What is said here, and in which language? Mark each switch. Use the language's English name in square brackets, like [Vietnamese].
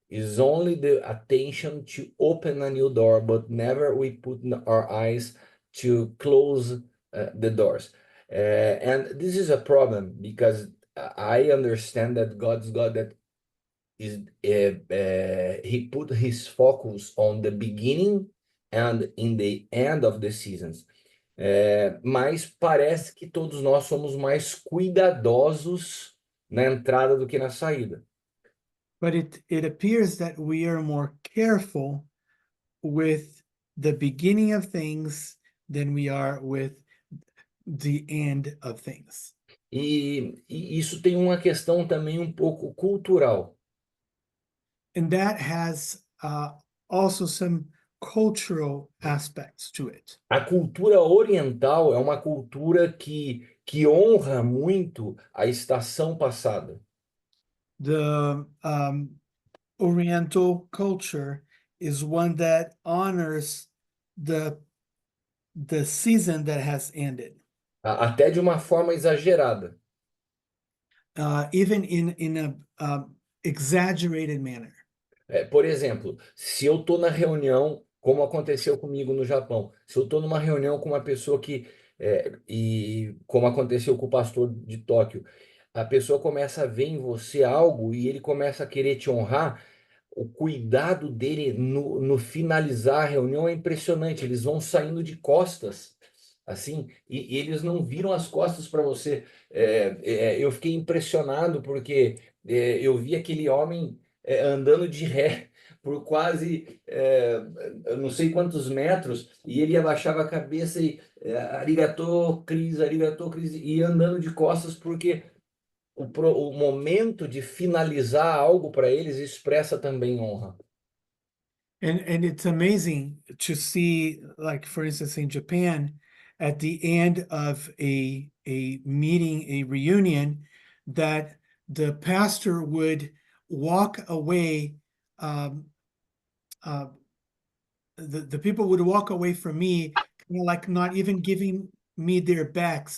[English] Is only the attention to open a new door, but never we put our eyes to close the doors. And this is a problem because I understand that God's God that is he put his focus on the beginning and in the end of the seasons. [Portuguese] Mas parece que todos nós somos mais cuidadosos na entrada do que na saída. [English] But it appears that we are more careful with the beginning of things than we are with the end of things. [Portuguese] E isso tem uma questão também um pouco cultural. [English] And that has also some cultural aspects to it. [Portuguese] A cultura oriental é uma cultura que honra muito a estação passada. [English] The Oriental culture is one that honors the season that has ended, [Portuguese] Até de uma forma exagerada. [English] even in a exaggerated manner. [Portuguese] Por exemplo, se eu estou na reunião, como aconteceu comigo no Japão, se eu estou numa reunião com uma pessoa e como aconteceu com o pastor de Tóquio, a pessoa começa a ver em você algo e ele começa a querer te honrar, o cuidado dele no finalizar a reunião é impressionante. Eles vão saindo de costas, assim, e eles não viram as costas para você. Eu fiquei impressionado porque eu vi aquele homem andando de ré por quase eu não sei quantos metros, e ele abaixava a cabeça e arigatô, Cris, e andando de costas, porque o momento de finalizar algo para eles expressa também honra. [English] And it's amazing to see, like for instance, in Japan, at the end of a meeting, a reunion, that the pastor would walk away. The people would walk away from me, kind of like not even giving me their backs.